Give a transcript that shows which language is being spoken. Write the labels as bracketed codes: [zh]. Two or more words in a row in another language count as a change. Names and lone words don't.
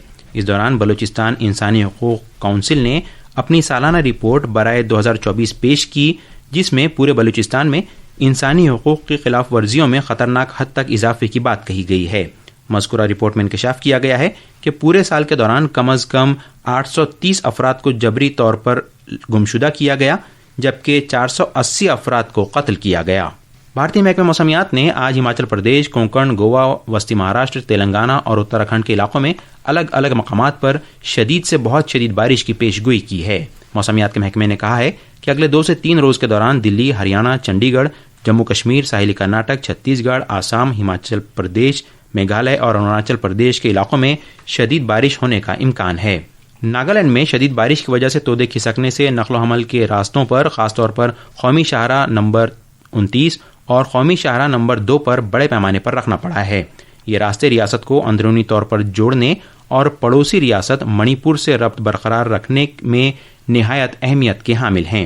[ur] اس دوران بلوچستان انسانی حقوق کونسل نے اپنی سالانہ رپورٹ برائے 2024 پیش کی، جس میں پورے بلوچستان میں انسانی حقوق کی خلاف ورزیوں میں خطرناک حد تک اضافے کی بات کہی گئی ہے۔ مذکورہ رپورٹ میں انکشاف کیا گیا ہے کہ پورے سال کے دوران کم از کم 830 افراد کو جبری طور پر گمشدہ کیا گیا، جبکہ 480 افراد کو قتل کیا گیا۔ بھارتی محکمہ موسمیات نے آج ہماچل پردیش، کونکن، گوا، وسطی مہاراشٹر، تلنگانہ اور اتراکھنڈ کے علاقوں میں الگ الگ مقامات پر شدید سے بہت شدید بارش کی پیش گوئی کی ہے۔ موسمیات کے محکمے نے کہا ہے کہ اگلے 2 سے 3 روز کے دوران دلی، ہریانہ، چنڈی گڑھ، جموں کشمیر، ساحلی کرناٹک، چھتیس گڑھ، آسام، ہماچل پردیش، میگھالیہ اور اروناچل پردیش کے علاقوں میں شدید بارش ہونے کا امکان ہے۔ ناگالینڈ میں شدید بارش کی وجہ سے تودے کھسکنے سے نقل و حمل کے راستوں پر، خاص طور پر قومی شاہراہ نمبر 29 اور قومی شاہراہ نمبر 2 پر بڑے پیمانے پر رکھنا پڑا ہے۔ یہ راستے ریاست کو اندرونی طور پر جوڑنے اور پڑوسی ریاست منی پور سے ربط برقرار رکھنے میں نہایت اہمیت کے حامل ہیں۔